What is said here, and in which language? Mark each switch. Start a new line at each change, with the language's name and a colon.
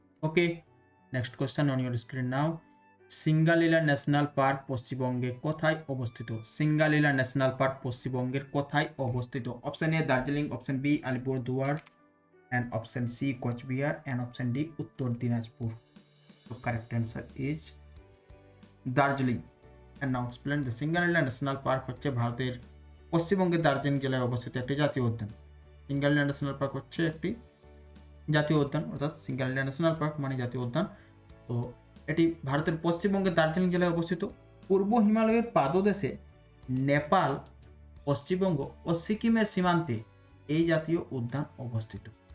English: Okay, next question on your screen now.
Bangla: Singalila national park পশ্চিমবঙ্গের কোথায় অবস্থিত? সিঙ্গালীলা ন্যাশনাল পার্ক পশ্চিমবঙ্গের কোথায় অবস্থিত? Option A Darjeeling, option B Alipurduar,
English: and option C
Bangla: Cooch Behar,
English: and option D
Bangla: উত্তর Dinajpur.
English: So correct answer is Darjeeling. And now explain the
Bangla: Singalila national park হচ্ছে ভারতের পশ্চিমবঙ্গের দার্জিলিং জেলায় অবস্থিত একটি জাতীয় উদ্যান। সিঙ্গালীলা ন্যাশনাল পার্ক হচ্ছে একটি জাতীয় উদ্যান, অর্থাৎ সিঙ্গালিলা ন্যাশনাল পার্ক মানে জাতীয় উদ্যান। তো এটি ভারতের পশ্চিমবঙ্গের দার্জিলিং জেলায় অবস্থিত। পূর্ব হিমালয়ের পাদদেশে নেপাল, পশ্চিমবঙ্গ ও সিকিমের সীমান্তে এই জাতীয় উদ্যান অবস্থিত।